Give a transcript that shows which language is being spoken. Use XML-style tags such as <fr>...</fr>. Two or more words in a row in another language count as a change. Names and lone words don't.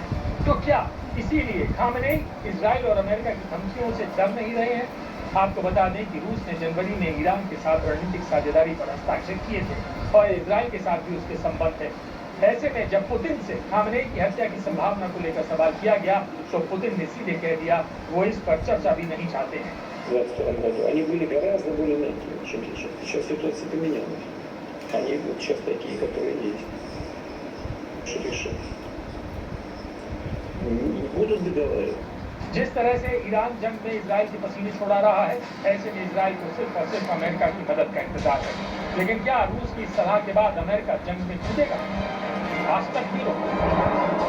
<hi>तो क्या इसीलिए खामेनेई इजराइल और अमेरिका की धमकियों से डर नहीं रहे हैं? आपको बता दें कि रूस ने जनवरी में ईरान के साथ रणनीतिक साझेदारी पर हस्ताक्षर किए थे और इजराइल के साथ भी उसके संबंध है। ऐसे में जब पुतिन से खामेनेई की हत्या की संभावना को लेकर सवाल किया गया, तो पुतिन ने सीधे कह दिया वो इस पर चर्चा भी नहीं चाहते हैं।</hi> <ru>В 22 году, они были гораздо более мягкими, чем сейчас. Сейчас ситуация поменялась. Они вот сейчас такие, которые есть. Что решить? Не будут договариваться.</ru> <hi>जिस तरह से ईरान जंग में इजराइल के पसीने छोड़ा रहा है, ऐसे में इजराइल को सिर्फ और सिर्फ अमेरिका की मदद का इंतजार है। लेकिन क्या रूस की सलाह के बाद अमेरिका जंग में कूदेगा? आज तक भी</hi>